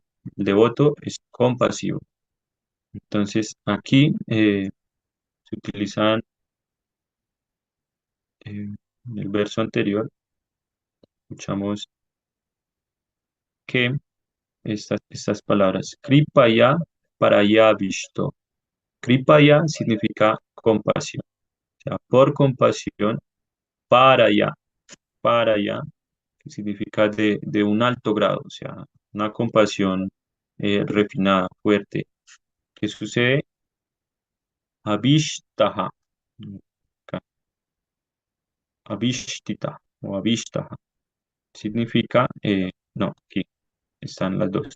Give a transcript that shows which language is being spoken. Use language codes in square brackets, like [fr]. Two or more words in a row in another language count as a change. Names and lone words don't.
[es] El devoto es compasivo. Entonces, aquí se utilizan en el verso anterior, escuchamos que estas palabras, [sa] Kripaya paraya visto. [es] Kripaya significa compasión. O sea, por compasión, para allá, que significa de un alto grado, o sea, una compasión refinada, fuerte. ¿Qué sucede? Avishtaha, acá, avishtita o avishtaha, significa, no, aquí están las dos.